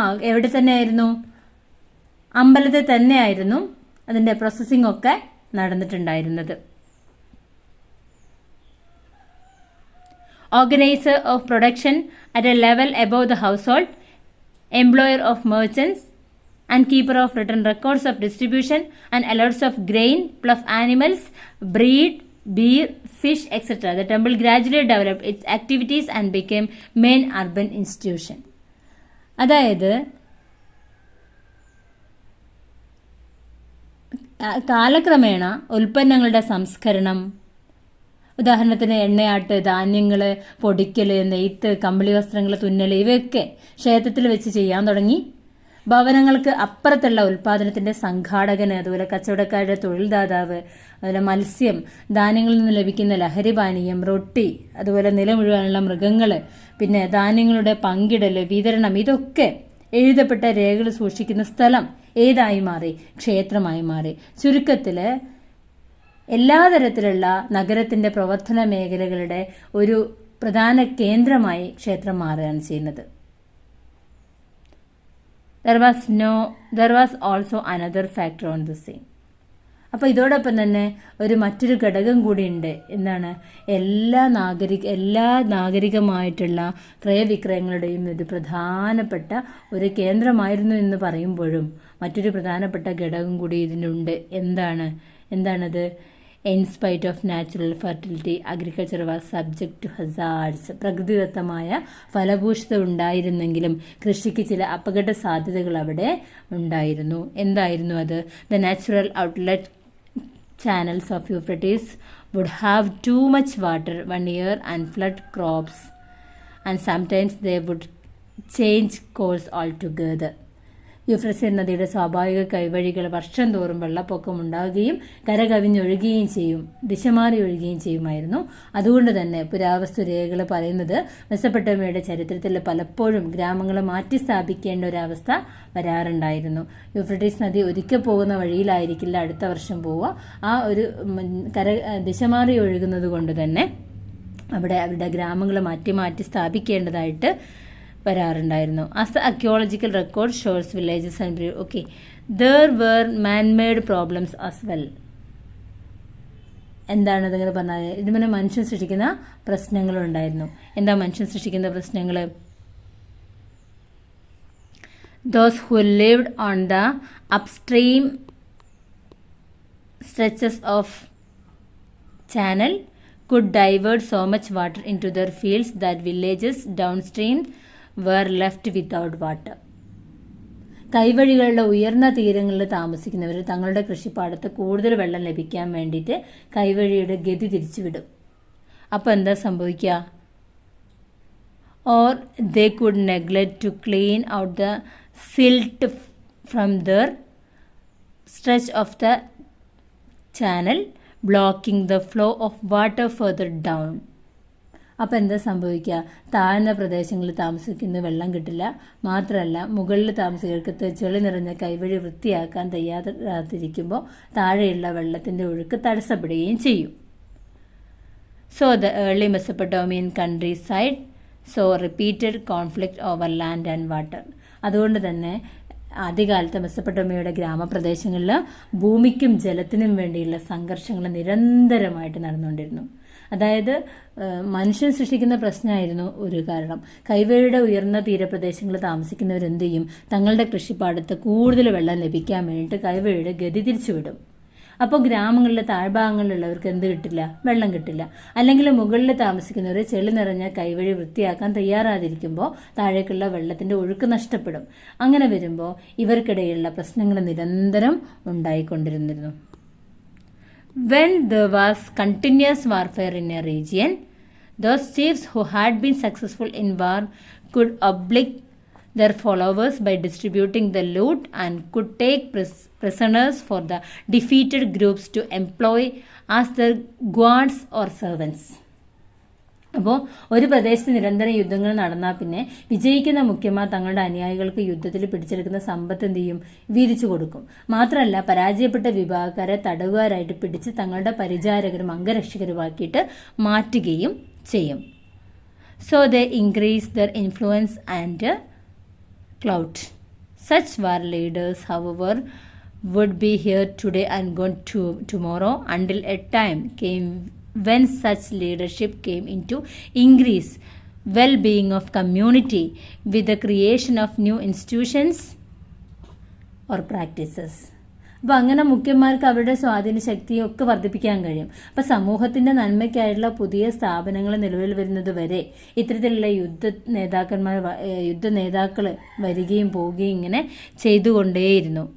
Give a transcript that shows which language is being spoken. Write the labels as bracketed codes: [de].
[ml] എവിടെ തന്നെയായിരുന്നു? അമ്പലത്തിൽ തന്നെയായിരുന്നു അതിന്റെ പ്രോസസിംഗ് ഒക്കെ നടന്നിട്ടുണ്ടായിരുന്നത്. [en] Organiser of production at a level above the household, employer of merchants and keeper of written records of distribution and alerts of grain plus animals, breed, beer, fish, etc. The temple gradually developed its activities and became main urban institution. [ml] അതായത് കാലക്രമേണ ഉൽപ്പന്നങ്ങളുടെ സംസ്കരണം, ഉദാഹരണത്തിന് എണ്ണയാട്ട്, ധാന്യങ്ങള് പൊടിക്കല്, നെയ്ത്ത്, കമ്പിളി വസ്ത്രങ്ങൾ, തുന്നല് ഇവയൊക്കെ ക്ഷേത്രത്തിൽ വെച്ച് ചെയ്യാൻ തുടങ്ങി. ഭവനങ്ങൾക്ക് അപ്പുറത്തുള്ള ഉൽപാദനത്തിന്റെ സംഘാടകന്, അതുപോലെ കച്ചവടക്കാരുടെ തൊഴിൽദാതാവ്, അതുപോലെ മത്സ്യം, ധാന്യങ്ങളിൽ നിന്ന് ലഭിക്കുന്ന ലഹരി പാനീയം, റൊട്ടി, അതുപോലെ നിലമുഴുവാനുള്ള മൃഗങ്ങള്, പിന്നെ ധാന്യങ്ങളുടെ പങ്കിടല്, വിതരണം ഇതൊക്കെ എഴുതപ്പെട്ട രേഖകൾ സൂക്ഷിക്കുന്ന സ്ഥലം ഏതായി മാറി? ക്ഷേത്രമായി മാറി. ചുരുക്കത്തില് എല്ലാ തരത്തിലുള്ള നഗരത്തിന്റെ പ്രവർത്തന മേഖലകളുടെ ഒരു പ്രധാന കേന്ദ്രമായി ക്ഷേത്രം മാറുകയാണ് ചെയ്യുന്നത്. [en] There was also another factor on the scene. [ml] അപ്പോൾ ഇതോടൊപ്പം തന്നെ മറ്റൊരു ഘടകം കൂടിയുണ്ട്. എന്താണ്? എല്ലാ നാഗരികമായിട്ടുള്ള ക്രയവിക്രയങ്ങളുടെയും ഒരു പ്രധാനപ്പെട്ട ഒരു കേന്ദ്രമായിരുന്നു എന്ന് പറയുമ്പോഴും മറ്റൊരു പ്രധാനപ്പെട്ട ഘടകം കൂടി ഇതിനുണ്ട്. എന്താണത്? [en] In spite of natural fertility, agriculture was subject to hazards. [ml] പ്രകൃതിദത്തമായ ഫലഭൂഷ്ഠത ഉണ്ടായിരുന്നെങ്കിലും കൃഷിക്ക് ചില അപകട സാധ്യതകൾ അവിടെ ഉണ്ടായിരുന്നു. എന്തായിരുന്നു അത്? [en] The natural outlet channels of Euphrates would have too much water one year and flood crops, and sometimes they would change course altogether. [ml] Euphrates നദിയുടെ സ്വാഭാവിക കൈവഴികൾ വർഷം തോറും വെള്ളപ്പൊക്കം ഉണ്ടാകുകയും കരകവിഞ്ഞൊഴുകുകയും ദിശ മാറി ഒഴുകുകയും ചെയ്യുമായിരുന്നു. അതുകൊണ്ട് തന്നെ പുരാവസ്തു രേഖകൾ പറയുന്നത് മെസൊപ്പൊട്ടേമിയയുടെ ചരിത്രത്തിൽ പലപ്പോഴും ഗ്രാമങ്ങൾ മാറ്റി സ്ഥാപിക്കേണ്ട ഒരവസ്ഥ വരാറുണ്ടായിരുന്നു. യൂഫ്രട്ടീസ് നദി ഒരിക്കൽ പോകുന്ന വഴിയിലായിരിക്കില്ല അടുത്ത വർഷം പോവുക. ആ ഒരു ദിശ മാറി ഒഴുകുന്നത് കൊണ്ട് തന്നെ അവരുടെ ഗ്രാമങ്ങൾ മാറ്റി സ്ഥാപിക്കേണ്ടതായിട്ട് വരാറുണ്ടായിരുന്നു. [en] As the archaeological record shows villages and there were manmade problems as well. [ml] എന്താണ് അതിങ്ങനെ പറഞ്ഞാൽ? ഇതിന് മനുഷ്യൻ സൃഷ്ടിക്കുന്ന പ്രശ്നങ്ങളുണ്ടായിരുന്നു. എന്താ മനുഷ്യൻ സൃഷ്ടിക്കുന്ന പ്രശ്നങ്ങൾ? [en] Those who lived on the upstream stretches of channel could divert so much water into their fields that villages downstream were left without water. [ml] കൈവഴികളുടെ ഉയർന്ന തീരങ്ങളിൽ താമസിക്കുന്നവർ തങ്ങളുടെ കൃഷിപ്പാടത്ത് കൂടുതൽ വെള്ളം ലഭിക്കാൻ വേണ്ടിയിട്ട് കൈവഴിയുടെ ഗതി തിരിച്ചുവിടും. അപ്പോൾ എന്താ സംഭവിക്കുക? [en] Or they could neglect to clean out the silt from their stretch of the channel, blocking the flow of water further down. [ml] അപ്പോൾ എന്താ സംഭവിക്കുക? താഴ്ന്ന പ്രദേശങ്ങളിൽ താമസിക്കുന്ന വെള്ളം കിട്ടില്ല. മാത്രമല്ല മുകളിൽ താമസികർക്ക് ചെളി നിറഞ്ഞ കൈവഴി വൃത്തിയാക്കാൻ തയ്യാറാതിരിക്കുമ്പോൾ താഴെയുള്ള വെള്ളത്തിൻ്റെ ഒഴുക്ക് തടസ്സപ്പെടുകയും ചെയ്യും. [en] So the early Mesopotamian countryside saw repeated conflict over land and water. [ml] അതുകൊണ്ട് തന്നെ ആദ്യകാലത്തെ മെസൊപ്പൊട്ടേമിയയുടെ ഗ്രാമപ്രദേശങ്ങളിൽ ഭൂമിക്കും ജലത്തിനും വേണ്ടിയുള്ള സംഘർഷങ്ങൾ നിരന്തരമായിട്ട് നടന്നുകൊണ്ടിരുന്നു. അതായത് മനുഷ്യൻ സൃഷ്ടിക്കുന്ന പ്രശ്നമായിരുന്നു ഒരു കാരണം. കൈവഴിയുടെ ഉയർന്ന തീരപ്രദേശങ്ങളിൽ താമസിക്കുന്നവരെന്ത് ചെയ്യും? തങ്ങളുടെ കൃഷിപ്പാടത്ത് കൂടുതൽ വെള്ളം ലഭിക്കാൻ വേണ്ടിയിട്ട് കൈവഴിയുടെ ഗതി തിരിച്ചുവിടും. അപ്പോൾ ഗ്രാമങ്ങളിലെ താഴ്ഭാഗങ്ങളിലുള്ളവർക്ക് എന്ത് കിട്ടില്ല? വെള്ളം കിട്ടില്ല. അല്ലെങ്കിൽ മുകളിൽ താമസിക്കുന്നവർ ചെളി നിറഞ്ഞ കൈവഴി വൃത്തിയാക്കാൻ തയ്യാറാതിരിക്കുമ്പോൾ താഴേക്കുള്ള വെള്ളത്തിന്റെ ഒഴുക്ക് നഷ്ടപ്പെടും. അങ്ങനെ വരുമ്പോൾ ഇവർക്കിടയിലുള്ള പ്രശ്നങ്ങൾ നിരന്തരം ഉണ്ടായിക്കൊണ്ടിരുന്നിരുന്നു. [en] When there was continuous warfare in a region, those chiefs who had been successful in war could oblige their followers by distributing the loot and could take prisoners for the defeated groups to employ as their guards or servants. [ml] അപ്പോൾ ഒരു പ്രദേശത്ത് നിരന്തരം യുദ്ധങ്ങൾ നടന്നാൽ പിന്നെ വിജയിക്കുന്ന മുഖ്യന്മാർ തങ്ങളുടെ അനുയായികൾക്ക് യുദ്ധത്തിൽ പിടിച്ചെടുക്കുന്ന സമ്പത്ത് എന്ത് ചെയ്യും? വീതിച്ചു കൊടുക്കും. മാത്രമല്ല പരാജയപ്പെട്ട വിഭാഗക്കാരെ തടവുകാരായിട്ട് പിടിച്ച് തങ്ങളുടെ പരിചാരകരും അംഗരക്ഷകരുമാക്കിയിട്ട് മാറ്റുകയും ചെയ്യും. [en] So they increase their influence and clout. Such war leaders, however, would be here today and gone tomorrow, until a time came when such leadership came into increase well-being of community with the creation of new institutions or practices. [ml] അപ്പോൾ അങ്ങനെ മുഖ്യന്മാർക്ക് അവരുടെ സ്വാധീന ശക്തിയും ഒക്കെ വർദ്ധിപ്പിക്കാൻ കഴിയും. അപ്പോൾ സമൂഹത്തിന്റെ നന്മയ്ക്കായിട്ടുള്ള പുതിയ സ്ഥാപനങ്ങൾ നിലവിൽ വരുന്നത് വരെ ഇത്തരത്തിലുള്ള യുദ്ധ നേതാക്കൾ വരികയും പോവുകയും ഇങ്ങനെ ചെയ്തുകൊണ്ടേയിരുന്നു.